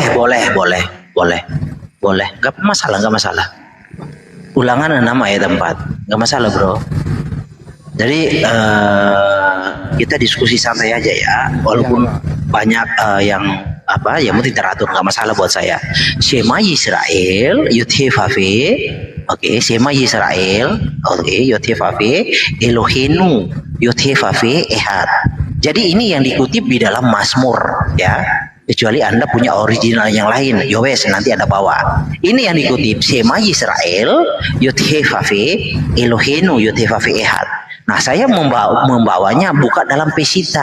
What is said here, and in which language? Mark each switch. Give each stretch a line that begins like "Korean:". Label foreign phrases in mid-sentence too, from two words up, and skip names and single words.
Indonesian: Boleh. Gak masalah. Ulangan 6 ayat 4. Gak masalah, bro. Jadi kita diskusi santai aja ya. Walaupun banyak yang mungkin teratur, nggak masalah buat saya.
Hebrew: שמע ישראל יוד־הא־ואו־הא. Oke, שמע ישראל. Oke, יוד־הא־ואו־הא אלהינו יוד־הא־ואו־הא אחד.
Indonesian: Jadi ini yang dikutip di dalam Mazmur ya. Kecuali Anda punya original yang lain, yowes nanti Anda bawa. Ini yang dikutip
Hebrew: שמע ישראל יוד־הא־ואו־הא אלהינו יוד־הא־ואו־הא אחד.
Indonesian: Nah, saya membawanya buka dalam Pesita.